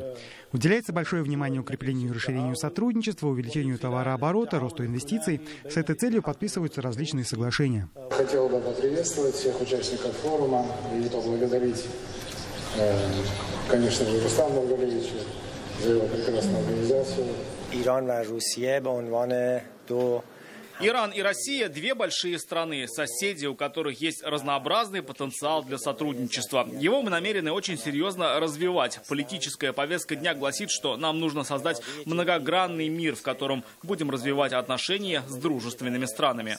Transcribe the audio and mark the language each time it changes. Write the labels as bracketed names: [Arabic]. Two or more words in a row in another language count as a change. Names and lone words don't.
[Russian] Уделяется большое внимание укреплению и расширению сотрудничества, увеличению товарооборота, росту инвестиций. С этой целью подписываются различные соглашения. Хотел бы поприветствовать всех участников форума и поблагодарить, конечно же, Рустама Нургалиевича за его прекрасную организацию. [Persian] ایران و روسیه به عنوان دو [Russian] Иран и Россия – две большие страны, соседи, у которых есть разнообразный потенциал для сотрудничества. Его мы намерены очень серьезно развивать. Политическая повестка дня гласит, что нам нужно создать многогранный мир, в котором будем развивать отношения с дружественными странами.